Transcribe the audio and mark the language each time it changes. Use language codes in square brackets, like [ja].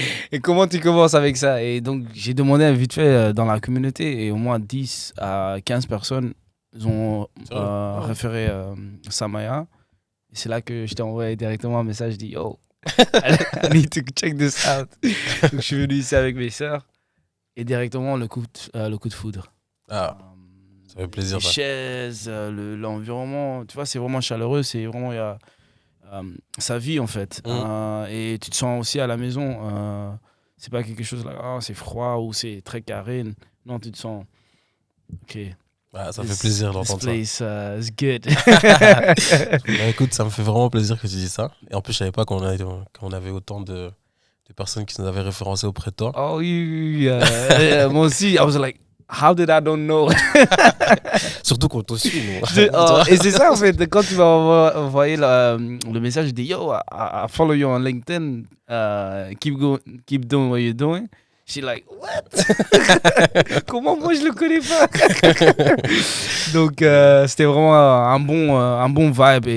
[fr] Et comment tu commences avec ça? Et donc, j'ai demandé vite fait dans la communauté et au moins 10 à 15 personnes ont référé Samaya. Et c'est là que je t'ai envoyé directement un message. Je dis, [en] yo, I need to check this out. [fr] Donc, je suis venu ici avec mes sœurs et directement le coup de foudre. Ah, ça fait plaisir. Les chaises, l'environnement, tu vois, c'est vraiment chaleureux. C'est vraiment, il y a sa vie en fait. Et tu te sens aussi à la maison. C'est pas quelque chose là, c'est froid ou c'est très carré. Non, tu te sens. Ok. Ah, ça fait plaisir d'entendre ça. [en] This place is good. [fr] Bah, écoute, ça me fait vraiment plaisir que tu dis ça. Et en plus, je savais pas qu'on avait autant de personnes qui nous avaient référencés auprès de toi. Oh oui, moi aussi, [en] I was like, how did I don't know? [fr] Surtout qu'on te suit, nous. Et c'est ça, en fait, quand tu vas envoyer le message, je dis, [en] yo, I follow you on LinkedIn, keep doing what you're doing. She's like, what? [fr] Comment moi je le connais pas? Donc, c'était vraiment un bon vibe.